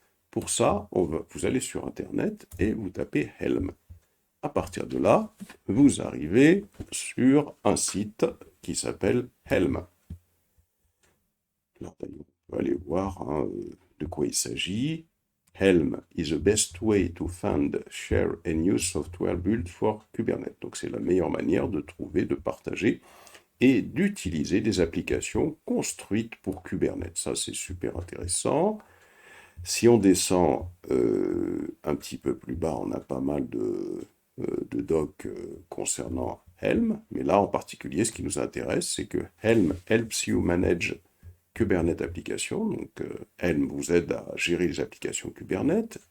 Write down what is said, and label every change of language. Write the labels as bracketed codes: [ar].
[fr] Pour ça, vous allez sur Internet et vous tapez Helm. À partir de là, vous arrivez sur un site qui s'appelle Helm. Alors, on peut aller voir de quoi il s'agit. [en] Helm is the best way to find, share and use software built for Kubernetes. [fr] Donc c'est la meilleure manière de trouver, de partager et d'utiliser des applications construites pour Kubernetes. Ça c'est super intéressant. Si on descend un petit peu plus bas, on a pas mal de docs concernant Helm, mais là en particulier ce qui nous intéresse c'est que [en] Helm helps you manage Kubernetes application, [fr] donc Helm vous aide à gérer les applications Kubernetes.